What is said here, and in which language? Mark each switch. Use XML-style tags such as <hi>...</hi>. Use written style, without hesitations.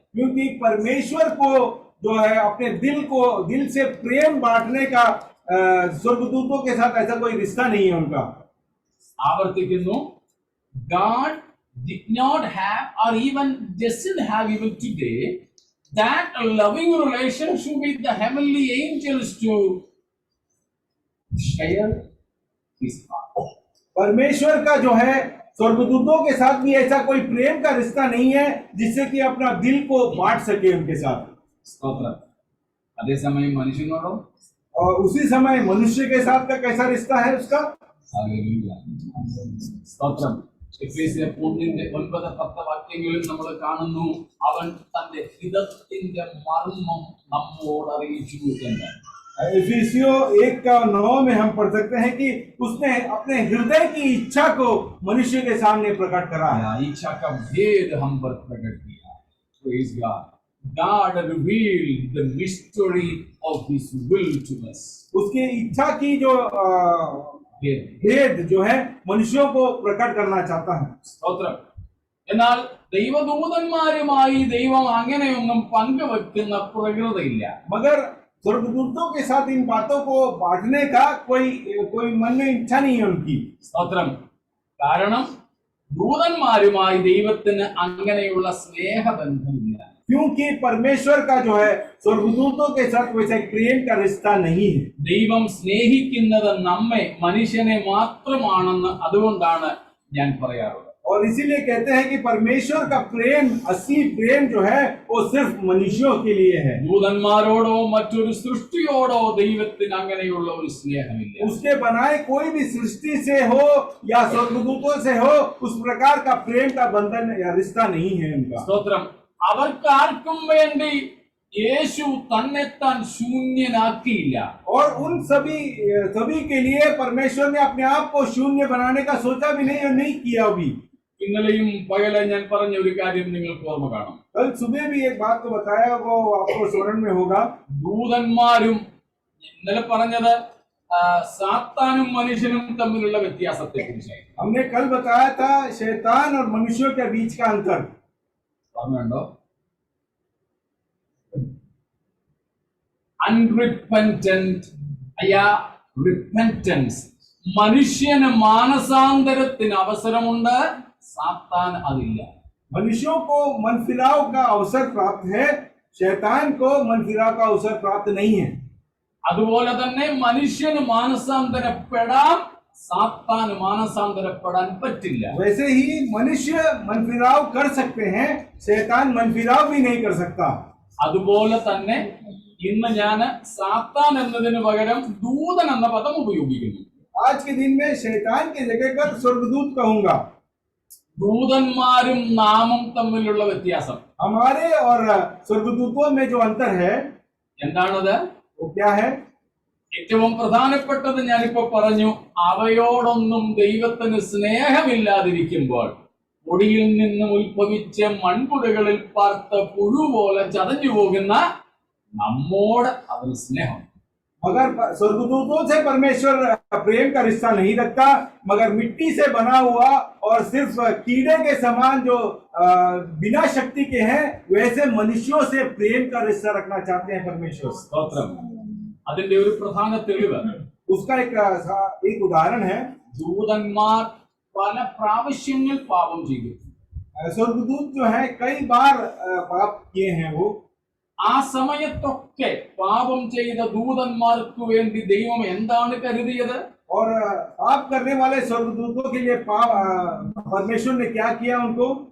<hi>क्योंकि परमेश्वर को जो है अपने दिल से प्रेम बांटने का स्वर्गदूतों के साथ ऐसा कोई रिश्ता नहीं है उनका.</hi> <ml>ആവർത്തിക്കുന്നു,</ml> <en>God did not have or even doesn't have even today that loving relationship with the heavenly angels to share his heart.</en> <hi>परमेश्वर का जो है स्वर्गदूतों के साथ भी ऐसा कोई प्रेम का रिश्ता नहीं है जिससे कि अपना दिल को बांट सके उनके साथ.</hi> <ml>സ്തോത്രം. അതേസമയം മനുഷ്യനോടോ</ml> <hi>और उसी समय मनुष्य के साथ का कैसा रिश्ता है उसका?</hi> <ml>ഹല്ലേലൂയ. സ്തോത്രം. എഫേസ്യർ 1:9-10 വാക്യങ്ങളിൽ നമ്മൾ കാണുന്നു, അവൻ തന്റെ ഹിതത്തിന്റെ മർമ്മം നമ്മോട് അറിയിച്ചു എന്ന്.</ml> <hi>इफिसियों 1:9 में हम पढ़ सकते हैं कि उसने अपने हृदय की इच्छा को मनुष्य के सामने प्रकट करा है. इच्छा का भेद हम पर प्रकट किया.</hi> <en>Praise God. God revealed the mystery of His will to us.</en> <hi>उसकी इच्छा की जो भेद जो है मनुष्यों को प्रकट करना चाहता है.</hi> <ml>സ്തോത്രം. എന്നാൽ ദൈവദൂതന്മാരുമായി ദൈവം അങ്ങനെയൊന്നും പങ്കുവെക്കുന്ന പ്രകൃതയില്ല.</ml> <hi>मगर स्वर्गदूतों के साथ इन बातों को बांटने का कोई मन में इच्छा नहीं है उनकी.</hi> <ml>സ്തോത്രം. കാരണം ദൂതന്മാരുമായി ദൈവത്തിന് അങ്ങനെയുള്ള സ്നേഹബന്ധമില്ല.</ml> <hi>क्योंकि परमेश्वर का जो है स्वर्गदूतों के साथ वैसा प्रेम का रिश्ता नहीं है.</hi> <ml>ദൈവം സ്നേഹിക്കുന്നത് നമ്മെ മനുഷ്യനെ മാത്രമാണെന്ന് അതുകൊണ്ടാണ് ഞാൻ പറയാറുള്ളത്.</ml> <hi>और इसीलिए कहते हैं कि परमेश्वर का प्रेम, असली प्रेम जो है वो सिर्फ मनुष्यों के लिए है.</hi> <ml>ദൂതന്മാരോടോ മറ്റൊരു സൃഷ്ടിയോടോ ദൈവത്തിന് അങ്ങനെയുള്ള ഒരു സ്നേഹമില്ല.</ml> <hi>उसके बनाए कोई भी सृष्टि से हो या स्वर्गदूतों से हो, उस प्रकार का प्रेम का बंधन या रिश्ता नहीं है उनका.</hi> <ml>സ്തോത്രം. അവർക്കാർക്കും വേണ്ടി യേശു തന്നെത്താൻ ശൂന്യനാക്കിയില്ല.</ml> <hi>और उन सभी के लिए परमेश्वर ने अपने आप को शून्य बनाने का सोचा भी नहीं और नहीं किया भी.</hi> <ml>ഇന്നലെയും പകലെ ഞാൻ പറഞ്ഞ ഒരു കാര്യം നിങ്ങൾക്ക് ഓർമ്മ കാണും.</ml> <hi>कल सुबह भी एक बात को बताया, वो आपको स्मरण में होगा.</hi> <ml>ദൂതന്മാരും ഇന്നലെ പറഞ്ഞത് സാത്താനും മനുഷ്യനും തമ്മിലുള്ള വ്യത്യാസത്തെ കുറിച്ചായിരുന്നു.</ml> <hi>हमने कल बताया था शैतान और मनुष्यों के बीच का अंतर.</hi> <ml>ഓർമ്മയുണ്ടോ?</ml> <en>unrepentant repentance,</en> <ml>മനുഷ്യന് മാനസാന്തരത്തിന് അവസരമുണ്ട്, സാത്താൻ അതില്ല.</ml> <hi>मनुष्यों को मन फिराव का अवसर प्राप्त है, शैतान को मन फिराव का अवसर प्राप्त नहीं है.</hi> <ml>അതുപോലെ തന്നെ മനുഷ്യന് മാനസാന്തരപ്പെടാം, സാത്താൻ മാനസാന്തരപ്പെടാൻ പറ്റില്ല.</ml> <hi>वैसे ही मनुष्य मन फिराव कर सकते हैं, शैतान मन फिराव भी नहीं कर सकता.</hi> <ml>അതുപോലെ തന്നെ ഇന്ന് ഞാൻ സാത്താൻ എന്നതിന് പകരം ദൂതൻ എന്ന പദം ഉപയോഗിക്കുന്നു.</ml> <hi>आज के दिन में शैतान की जगह पर स्वर्गदूत कहूंगा.</hi> <ml>ദൂതന്മാരും നാമം തമ്മിലുള്ള വ്യത്യാസം</ml> <hi>हमारे और स्वर्गदूतों में जो अंतर है</hi> <ml>എന്താണത്?</ml> <hi>वो क्या है?</hi> <ml>ഏറ്റവും പ്രധാനപ്പെട്ടത് ഞാനിപ്പോ പറഞ്ഞു. അവയോടൊന്നും ദൈവത്തിന് സ്നേഹമില്ലാതിരിക്കുമ്പോൾ പൊടിയിൽ നിന്നും ഉത്ഭവിച്ച മൺകുടകളിൽ പാർത്ത പുഴു പോലെ ചതഞ്ഞു പോകുന്ന നമ്മോട് അവന് സ്നേഹം.</ml> <hi>मगर स्वर्गदूतों से परमेश्वर प्रेम का रिश्ता नहीं रखता, मगर मिट्टी से बना हुआ और सिर्फ कीड़े के समान जो बिना शक्ति के हैं, वैसे मनुष्यों से प्रेम का रिश्ता रखना चाहते हैं परमेश्वर.</hi> <ml>സ്തോത്രം. അതിന്റെ ഒരു പ്രധാന തെളിവ്</ml> <hi>उसका एक उदाहरण है.</hi> <ml>ദൂതന്മാർ പല പ്രാവശ്യങ്ങൾ പാപം ചെയ്തു.</ml> <hi>स्वर्गदूत जो है कई बार पाप किए हैं वो,</hi> <ml>ആ സമയത്തൊക്കെ പാപം ചെയ്ത ദൂതന്മാർക്ക് വേണ്ടി ദൈവം എന്താണ് കരുതിയത്?</ml> <hi>और पाप करने वाले स्वर्गदूतों के लिए परमेश्वर ने क्या किया उनको?</hi>